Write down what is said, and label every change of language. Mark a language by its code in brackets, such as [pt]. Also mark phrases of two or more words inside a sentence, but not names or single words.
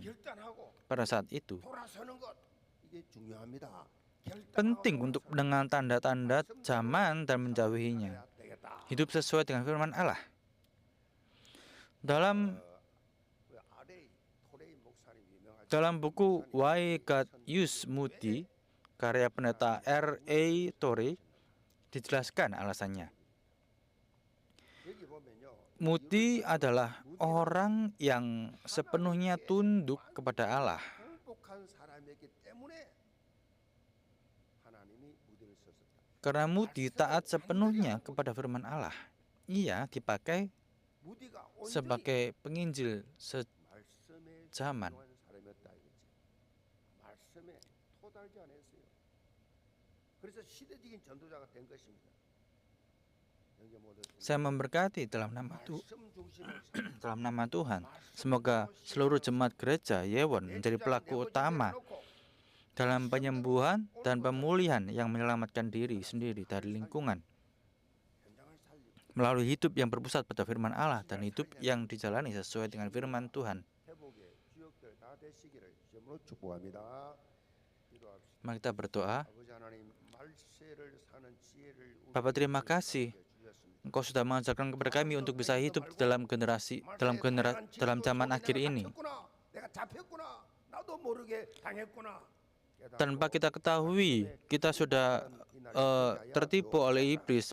[id] Pada saat itu, penting untuk dengan tanda-tanda zaman dan menjauhinya. Hidup sesuai dengan firman Allah. Dalam Dalam buku Why God Used Moody, karya pendeta R.A. Torrey, dijelaskan alasannya. [ko] 여기 보면요. [id] Moody adalah orang yang sepenuhnya tunduk kepada Allah. [ko] 행복한 사람이었기 때문에 하나님이 무디를 썼었다. [id] Karena Moody taat sepenuhnya kepada firman Allah, ia dipakai [ko] 무디가 온전히 [id] sebagai penginjil [ko] 말씀에 [id] sejaman. [ko] 순종한 사람이었다 이거지. 말씀에 토달지 않았어요. 그래서 시대적인 전도자가 된 것입니다. 영계 모두 [id] Saya memberkati dalam nama [ko] 말씀 중심을 [id] dalam nama Tuhan. Semoga seluruh jemaat gereja Yewon menjadi pelaku utama dalam penyembuhan dan pemulihan yang menyelamatkan diri sendiri dari lingkungan [ko] 현장을 살리고 [id] melalui hidup yang berpusat pada firman Allah dan hidup yang dijalani sesuai dengan firman Tuhan. [ko] 회복의 주역들 다 되시기를 주님으로 축복합니다. 기도합시다. [id] Mari kita berdoa. [ko] 아버지 하나님 말세를 사는 지혜를 [id] Bapak, terima kasih Engkau sudah mengajarkan kepada kami untuk bisa hidup di dalam dalam zaman akhir ini. Tanpa kita ketahui, kita sudah tertipu oleh iblis.